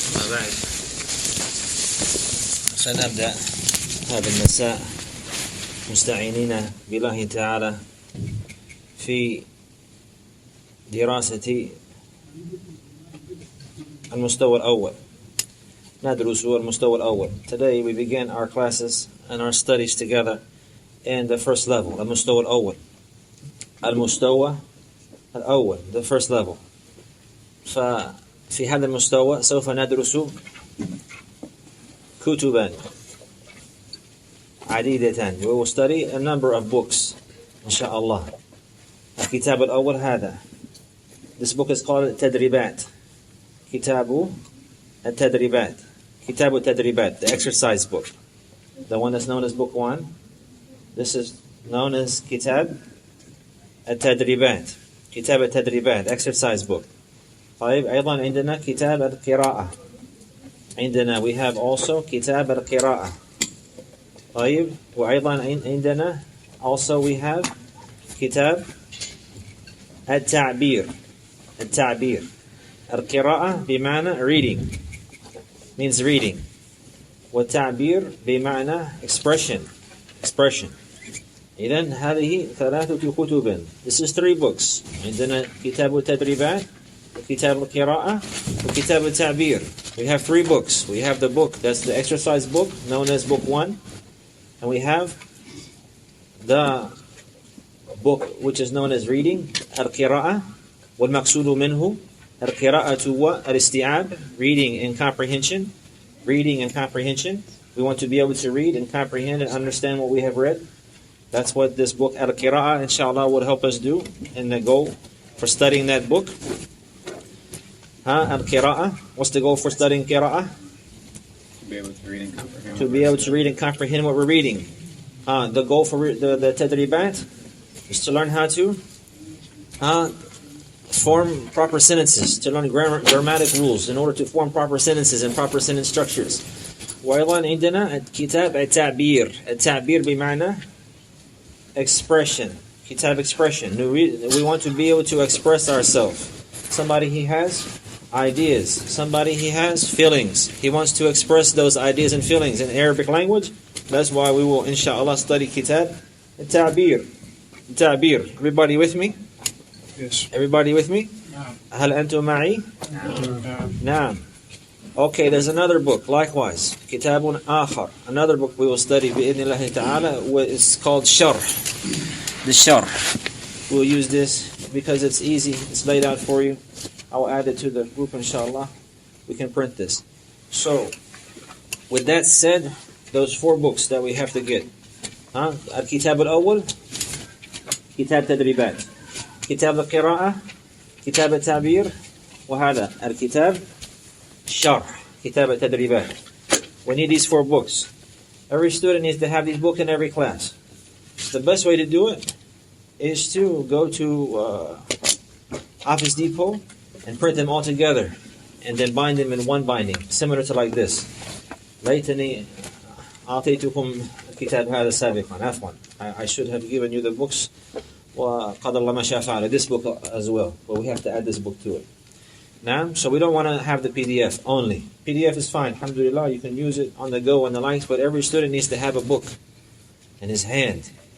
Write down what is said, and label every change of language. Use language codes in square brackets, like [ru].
[ar] بعد سنبدأ هذا المساء مستعينين بالله تعالى في دراسة المستوى الأول. ندرس المستوى الأول. [en] Today we begin our classes and our studies together in the first level, [ar] المستوى الأول. المستوى الأول, [en] the first level. [ar] ففي هذا المستوى سوف ندرس كتبا عديدة. [en] We will study a number of books إن شاء الله. [ar] الكتاب الأول هذا. [en] This book is called التدريبات. [ar] كتاب التدريبات. كتاب التدريبات, [en] the exercise book. The one that's known as book 1. This is known as كتاب التدريبات. [ar] كتاب التدريبات, [en] exercise book. [ar] طيب أيضا عندنا كتاب القراءة. عندنا [en] we have also [ar] كتاب القراءة. طيب وأيضا عندنا [en] also we have [ar] كتاب التعبير. التعبير. القراءة بمعنى [en] reading, means reading. [ar] والتعبير بمعنى expression. إذن هذه ثلاثة كتب. [en] This is 3 books. [ar] عندنا كتاب التدريبات, كتاب القراءة, وكتاب التعبير. [en] We have 3 books. We have the book that's the exercise book known as book 1, and we have the book which is known as reading, القراءة, [ar] والمقصود منه القراءة والاستيعاب, [en] reading and comprehension. Reading and comprehension. We want to be able to read and comprehend and understand what we have read. That's what this book Al-Qira'ah inshallah would help us do in the goal for studying that book. Al-Qira'ah. What's the goal for studying Qira'ah? To be able to read and comprehend. To be able to read and comprehend what we're reading. The goal for the Tadribat is to learn how to form proper sentences, to learn grammatic rules in order to form proper sentences and proper sentence structures. [ar] وأيضا عندنا كتاب التعبير. التعبير بمعنى expression. [en] كتاب expression. We want to be able to express ourselves. Somebody he has ideas. Somebody he has feelings. He wants to express those ideas and feelings in Arabic language. That's why we will inshallah study كتاب التعبير. التعبير. Everybody with me? Yes. Everybody with me? [ar] هل أنتم معي؟ نعم. [en] Okay, there's another book, likewise. [ar] كتاب آخر. [en] Another book we will study بإذن الله تعالى. It's called شرح. The شرح. We'll use this because it's easy. It's laid out for you. I'll add it to the group inshallah. We can print this. So, with that said, those 4 books that we have to get. [ar] الكتاب الأول كتاب تدريبات. كتاب القراءة, كتاب التعبير, وهذا الكتاب الشرح, كتاب التدريبات. [en] We need these 4 books. Every student needs to have these books in every class. The best way to do it is to go to Office Depot and print them all together and then bind them in one binding, similar to like this. [ar] ليتني أعطيتكم الكتاب هذا سابقا. عفوا. [en] I should have given you the books. [ar] وقدر الله ما شاء فعل, [en] this book as well, but we have to add this book to it. Now, so we don't want to have the PDF only. PDF is fine, alhamdulillah, you can use it on the go and the likes, but every student needs to have a book in his hand.